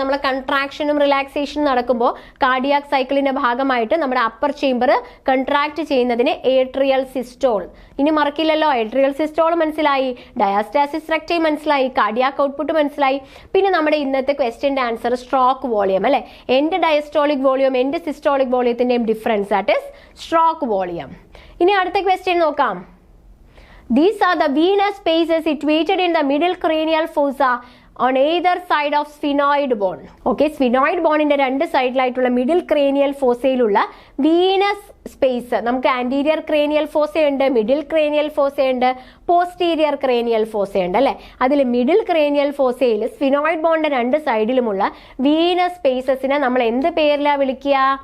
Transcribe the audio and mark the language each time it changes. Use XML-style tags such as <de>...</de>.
<ml>നമ്മൾ കൺട്രാക്ഷനും റിലാക്സേഷനും നടക്കുമ്പോൾ കാർഡിയാക് സൈക്കിളിന്റെ ഭാഗമായിട്ട് നമ്മുടെ അപ്പർ ചേംബർ കൺട്രാക്ട് ചെയ്യുന്നതിന് ഏട്രിയൽ സിസ്റ്റോൾ. ഇനി മറക്കില്ലല്ലോ, ഏട്രിയൽ സിസ്റ്റോൾ മനസ്സിലായി, ഡയാസ്റ്റാസിസ് റെക്ടൈ മനസ്സിലായി, കാർഡിയാക് ഔട്ട്പുട്ട് മനസ്സിലായി. പിന്നെ നമ്മുടെ ഇന്നത്തെ ക്വസ്റ്റ്യൻ്റെ ആൻസർ സ്ട്രോക്ക് വോളിയം അല്ലേ? End diastolic volume end systolic വോളിയത്തിന്റെയും difference,</ml> <en>That is stroke volume.</en> <ml>ഇനി അടുത്ത ക്വസ്റ്റ്യൻ നോക്കാം.</ml> <en>These are the venous spaces situated in the middle cranial fossa on either side of sphenoid bone.</en> <ml>Okay, sphenoid bone-ന്റെ രണ്ട് സൈഡിലായിട്ടുള്ള middle cranial ഫോസയിലുള്ള Venus space. നമുക്ക് anterior cranial ഫോസയുണ്ട്, middle cranial ഫോസയുണ്ട്, posterior cranial ഫോസയുണ്ട് അല്ലേ? അതിൽ middle cranial ഫോസയിൽ sphenoid ബോണിന്റെ രണ്ട് സൈഡിലുമുള്ള Venus സ്പേസസിനെ നമ്മൾ എന്ത് പേരിലാണ് വിളിക്കുക?</ml>